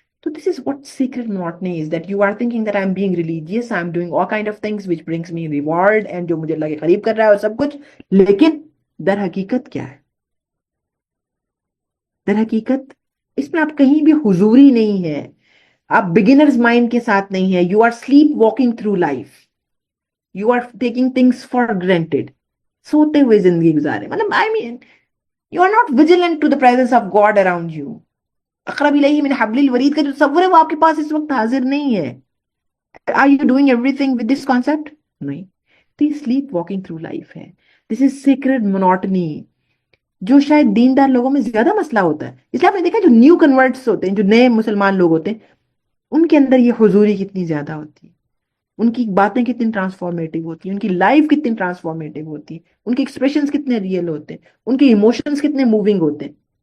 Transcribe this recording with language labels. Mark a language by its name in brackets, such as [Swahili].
[English] So this is what secret monotony is, that you are thinking that I'm being religious, I'm doing all kind of things which brings me reward, and [Urdu] جو مجھے اللہ کے قریب کر رہا ہے اور سب کچھ، لیکن در حقیقت کیا ہے؟ در حقیقت اس میں آپ کہیں بھی حضوری نہیں ہے، آپ بگنرز مائنڈ کے ساتھ نہیں ہے. [English] You are sleepwalking through life, you are taking things for granted. [Urdu] سوتے ہوئے زندگی گزارے، مطلب [English] I mean you are not vigilant to the presence of God around you. [Urdu] اقرب الیہ من حبل الورید کا جو تصور ہے وہ آپ کے پاس اس وقت حاضر نہیں ہے. [English] Are you doing everything with this concept? [Urdu] نہیں. تو یہ [English] sleep walking through life [Urdu] ہے. [English] This is sacred monotony [Urdu] جو شاید دیندار لوگوں میں زیادہ مسئلہ ہوتا ہے. اس لیے آپ نے دیکھا جو نیو کنورٹس ہوتے ہیں، جو نئے مسلمان لوگ ہوتے ہیں، ان کے اندر یہ حضوری کتنی زیادہ ہوتی ہے، ان کی باتیں کتنی ٹرانسفارمیٹیو ہوتی ہیں، ان کی لائف کتنی ٹرانسفارمیٹیو ہوتی ہے، ان کے ایکسپریشنز کتنے ریئل ہوتے ہیں، ان کے ایموشنز کتنے موونگ ہوتے ہیں.